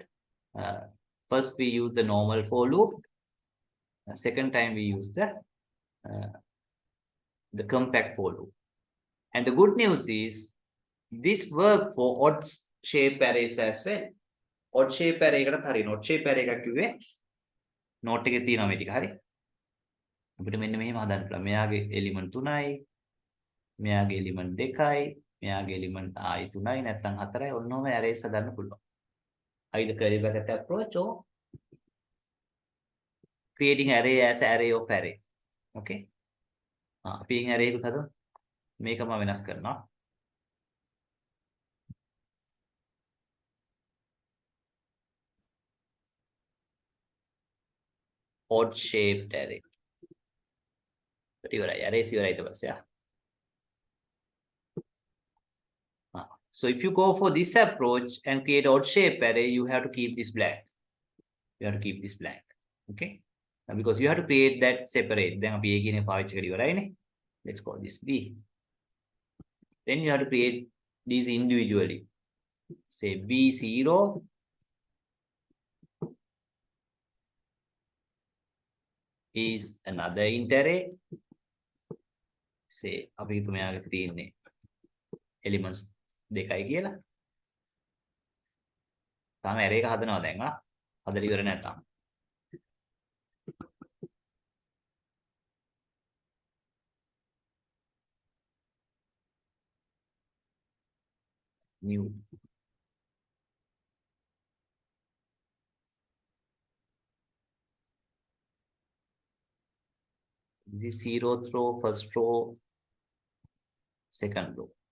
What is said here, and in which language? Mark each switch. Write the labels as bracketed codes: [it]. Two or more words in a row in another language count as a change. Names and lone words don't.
[en] First we use the normal for loop. Second time we use the compact for loop. And the good news is this work for odd shape arrays as well. Odd shape array [si] එකට හරින [en] odd shape array [si] එකක් කිව්වේ note එකේ තියෙනවා මේ ටික හරි. අපිට මෙන්න මෙහෙම හදන්න පුළුවන්. මෙයාගේ element 3යි, මෙයාගේ element 2යි, මෙයාගේ element ආයි 3යි නැත්නම් 4යි ඔන්නෝම arrays හදන්න පුළුවන්. [en] Either curly bracket approach or creating array as array of array. [si] Okay. අපි array එකක් හදමු. මේකම වෙනස් කරනවා. [en] Odd shaped array. [si] Arrays ඊට පස්සේ. [en] So if you go for this approach and create odd shape array, you have to keep this blank. You have to keep this blank. Okay? Because you have to create that separate. [si] Then අපි A කියන පාවිච්චි කරලා ඉවරයිනේ. [en] Let's call this B. Then you have to create these individually. Say B0 is another int array. [si] Say අපි හිතමු මෙයාගේ තියෙන්නේ elements දෙකයි කියලා. තාම array එක හදනවා දැන් හදලා ඉවර නැත්නම්. New. [en] This is 0th row, first row, second row.